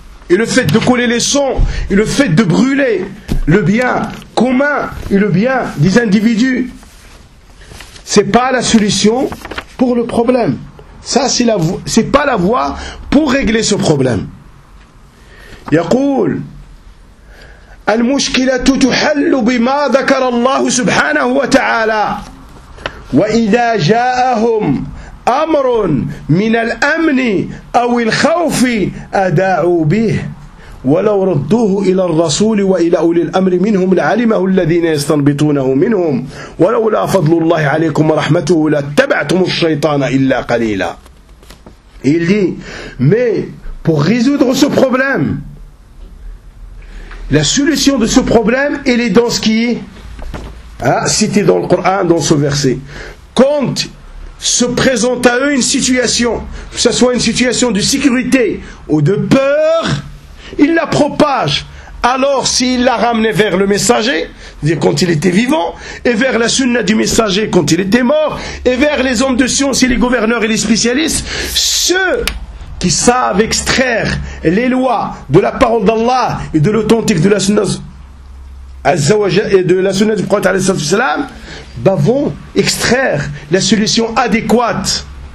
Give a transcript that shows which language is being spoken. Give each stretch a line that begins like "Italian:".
French: Et le fait de coller les sons, et le fait de brûler le bien commun et le bien des individus. Ce n'est pas la solution pour le problème. Ça, ce n'est pas la voie pour régler ce problème.
Arabic: يقول المشكلة تحل بما ذكر الله سبحانه وتعالى وإذا جاءهم أمر من الأمن أو الخوف أداعوا به ولو ردوه إلى الرسول وإلى أولي الأمر منهم لعلمه الذين يستنبطونه منهم ولولا فضل الله عليكم ورحمته لاتبعتم الشيطان إلا قليلا
French: Il dit, mais pour résoudre ce problème, la solution de ce problème, elle est dans ce qui est cité dans le Coran, dans ce verset. Quand se présente à eux une situation, que ce soit une situation de sécurité ou de peur, ils la propagent. Alors, s'ils la ramenaient vers le messager, c'est-à-dire quand il était vivant, et vers la sunna du messager quand il était mort, et vers les hommes de science et les gouverneurs et les spécialistes, ceux qui savent extraire les lois de la parole d'Allah et de l'authentique de la sunna et de la sunna du prophète vont extraire la solution adéquate.